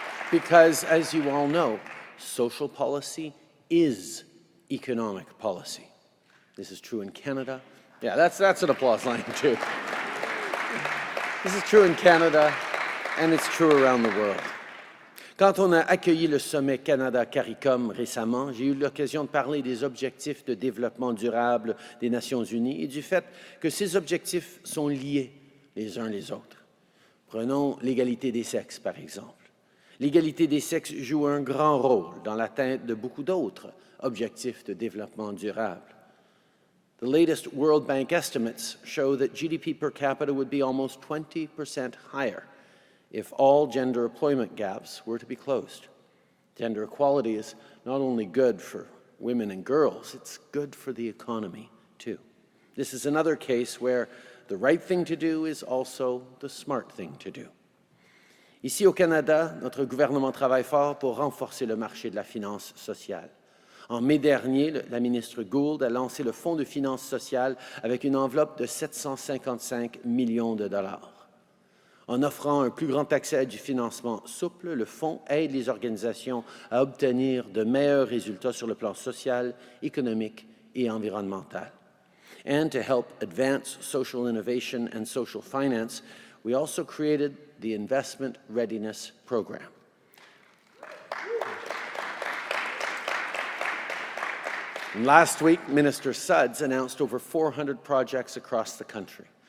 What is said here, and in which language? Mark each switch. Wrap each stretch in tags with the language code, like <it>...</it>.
<en>Because, as you all know, social policy is economic policy. This is true in Canada. Yeah, that's an applause line, too. This is true in Canada, and it's true around the world.</en> <fr>Quand on a accueilli le sommet Canada-CARICOM récemment, j'ai eu l'occasion de parler des objectifs de développement durable des Nations unies et du fait que ces objectifs sont liés les uns les autres. Prenons l'égalité des sexes, par exemple. L'égalité des sexes joue un grand rôle dans l'atteinte de beaucoup d'autres objectifs de développement durable. The latest World Bank estimates show that GDP per capita would be almost 20% higher if all gender employment gaps were to be closed. Gender equality is not only good for women and girls, it's good for the economy, too. This is another case where the right thing to do is also the smart thing to do. Ici au Canada, notre gouvernement travaille fort pour renforcer le marché de la finance sociale. En mai dernier, la ministre Gould a lancé le Fonds de finances sociales avec une enveloppe de 755 millions de dollars. En offrant un plus grand accès à du financement souple, le Fonds aide les organisations à obtenir de meilleurs résultats sur le plan social, économique et environnemental.</fr> <en>And to help advance social innovation and social finance, we also created the Investment Readiness Program. And last week, Minister Suds announced over 400 projects across the country.</en>